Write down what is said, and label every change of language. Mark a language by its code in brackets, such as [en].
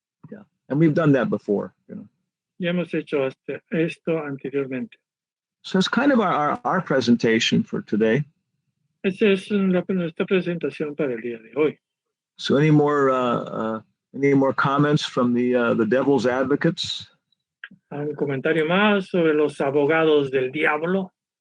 [en] Yeah, and we've done that before. [es] Ya hemos hecho esto anteriormente. [en] So it's kind of our presentation for today. [es] Esa es nuestra presentación para el día de hoy. [en] So any more comments from the devil's advocates? [es] ¿Un comentario más sobre los abogados del diablo?